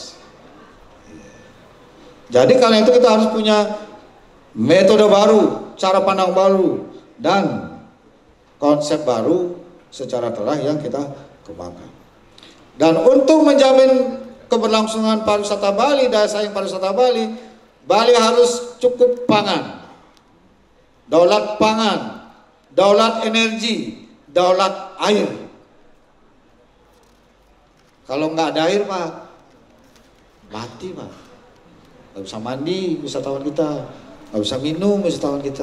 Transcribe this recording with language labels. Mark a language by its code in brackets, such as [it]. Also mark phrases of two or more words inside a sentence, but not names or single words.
[id] Jadi karena itu kita harus punya metode baru, cara pandang baru, dan konsep baru secara telah yang kita kembangkan. Dan untuk menjamin keberlangsungan pariwisata Bali, daya saing pariwisata Bali, Bali harus cukup pangan, daulat pangan, daulat energi, daulat air. Kalau nggak ada air Pak, mati Pak. Nggak bisa mandi wisatawan kita, nggak bisa minum wisatawan kita.